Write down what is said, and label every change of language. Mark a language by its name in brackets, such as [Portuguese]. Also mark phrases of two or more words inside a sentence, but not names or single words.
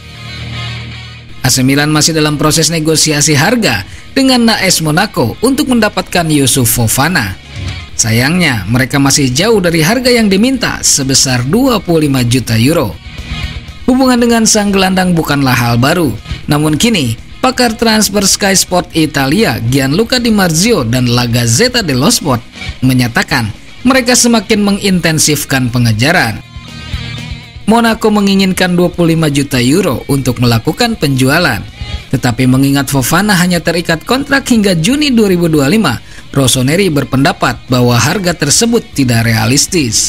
[Indonesian] AC Milan masih dalam proses negosiasi harga dengan AS Monaco untuk mendapatkan Youssouf Fofana. Sayangnya, mereka masih jauh dari harga yang diminta sebesar 25 juta euro. Hubungan dengan sang gelandang bukanlah hal baru, namun kini pakar transfer Sky Sport Italia Gianluca Di Marzio dan La Gazzetta dello Sport menyatakan mereka semakin mengintensifkan pengejaran. Monaco menginginkan 25 juta euro untuk melakukan penjualan, tetapi mengingat Fofana hanya terikat kontrak hingga Juni 2025, Rossoneri berpendapat bahwa harga tersebut tidak realistis.